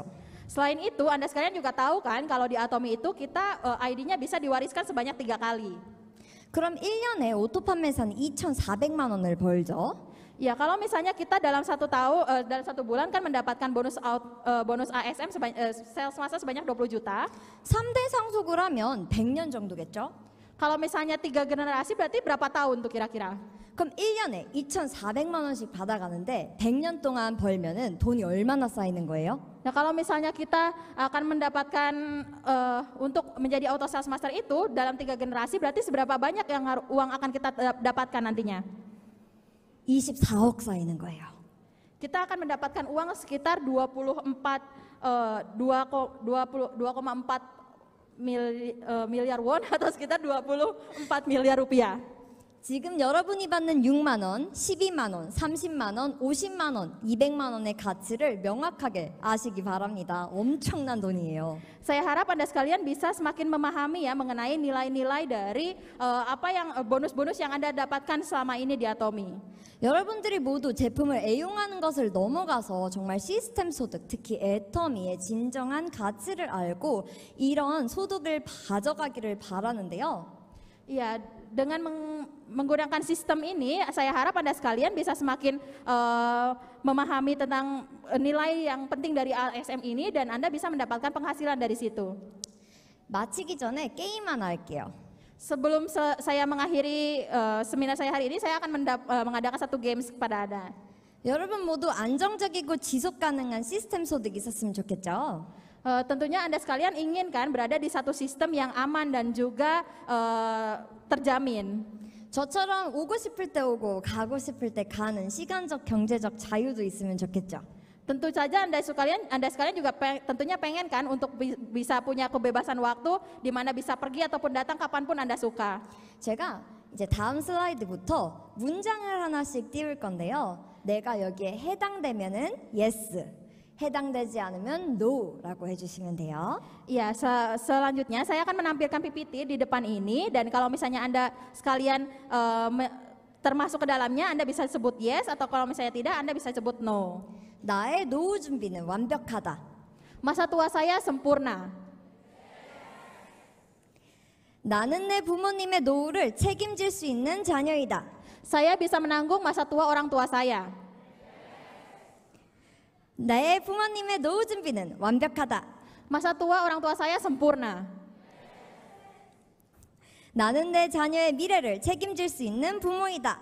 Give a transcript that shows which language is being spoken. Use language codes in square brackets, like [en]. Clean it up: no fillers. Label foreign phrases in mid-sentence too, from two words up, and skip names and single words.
[id] Selain itu, Anda sekalian juga tahu kan kalau di Atomy itu kita ID-nya bisa diwariskan sebanyak 3 kali. [ko] 그럼 1년에 오토 판매사는 2,400만 원을 벌죠. [id] Ya, kalau misalnya kita dalam dalam 1 bulan kan mendapatkan bonus ASM [en] sales master [id] sebanyak 20 juta. [ko] 3대 상속을 하면 100년 정도겠죠? [id] Kalau misalnya 3 generasi berarti berapa tahun tuh kira-kira? [ko] 그럼 1년에 2,400만 원씩 받아가는데 100년 동안 벌면은 돈이 얼마나 쌓이는 거예요? [id] Nah, kalau misalnya kita akan mendapatkan untuk menjadi [en] auto sales master [id] itu dalam 3 generasi berarti seberapa banyak yang uang akan kita dapatkan nantinya? [ko] 24억 쌓이는 거예요. [id] Kita akan mendapatkan uang sekitar 2,4 miliar won atau sekitar 24 miliar rupiah. [ko] 지금 여러분이 받는 6만 원, 12만 원, 30만 원, 50만 원, 200만 원의 가치를 명확하게 아시기 바랍니다. 엄청난 돈이에요. [id] Saya harap Anda sekalian bisa semakin memahami ya mengenai nilai-nilai dari apa yang bonus-bonus yang Anda dapatkan selama ini di Atomy. [ko] 여러분들이 모두 제품을 애용하는 것을 넘어가서 정말 시스템 소득, 특히 애터미의 진정한 가치를 알고 이런 소득을 가져가기를 바라는데요. [id] Ya, dengan menggunakan sistem ini, saya harap Anda sekalian bisa semakin memahami tentang nilai yang penting dari ASM ini dan Anda bisa mendapatkan penghasilan dari situ. [ko] 마치기 전에 게임 하나 할게요. [id] Sebelum saya mengakhiri seminar saya hari ini, saya akan mengadakan satu games kepada Anda. [ko] 여러분 모두 안정적이고 지속 가능한 시스템 소득이 있었으면 좋겠죠? [id] Tentunya Anda sekalian ingin kan berada di satu sistem yang aman dan juga terjamin. [ko] 저처럼 오고 싶을 때 오고 가고 싶을 때 가는 시간적 경제적 자유도 있으면 좋겠죠. [id] Tentu saja Anda sekalian juga tentunya pengen kan untuk bisa punya kebebasan waktu di mana bisa pergi ataupun datang kapanpun Anda suka. [ko] 제가 이제 다음 슬라이드부터 문장을 하나씩 띄울 건데요. 내가 여기에 해당되면은 yes, 해당되지 않으면 no라고 해주시면 돼요. [id] Ya, selanjutnya saya akan menampilkan PPT di depan ini dan kalau misalnya Anda sekalian termasuk ke dalamnya Anda bisa sebut yes atau kalau misalnya tidak Anda bisa sebut no. [ko] 나의 노후 준비는 완벽하다. [id] Masa tua saya sempurna. [ko] 나는 내 부모님의 노후를 책임질 수 있는 자녀이다. [id] Saya bisa menanggung masa tua orang tua saya. [ko] 나의 부모님의 노후 준비는 완벽하다. [id] Masa tua orang tua saya sempurna. [ko] 나는 내 자녀의 미래를 책임질 수 있는 부모이다.